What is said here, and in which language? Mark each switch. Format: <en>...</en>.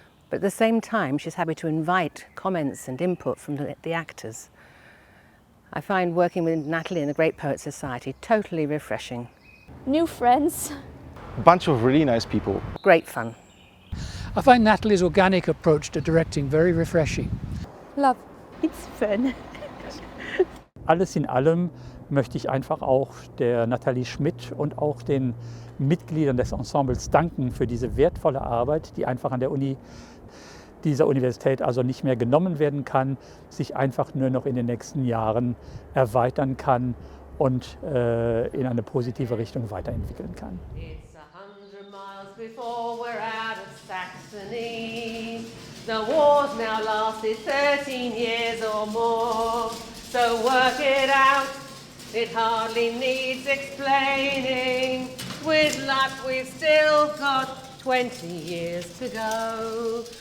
<en>But at the same time, she's happy to invite comments and input from the actors. I find working with Natalie in the Great Poets Society totally refreshing. New friends. bunch of really nice people. Great fun. I find Natalie's organic approach to directing very refreshing. Love. It's fun.</en> <de>Alles in allem möchte ich einfach auch der Nathalie Schmidt und auch den Mitgliedern des Ensembles danken für diese wertvolle Arbeit, die einfach an der dieser Universität also nicht mehr genommen werden kann, sich einfach nur noch in den nächsten Jahren erweitern kann und in eine positive Richtung weiterentwickeln kann.</de> <en>It's 100 miles before we're out of Saxony. The war's now lasted 13 years or more. So work it out, it hardly needs explaining. With luck we've still got 20 years to go.</en>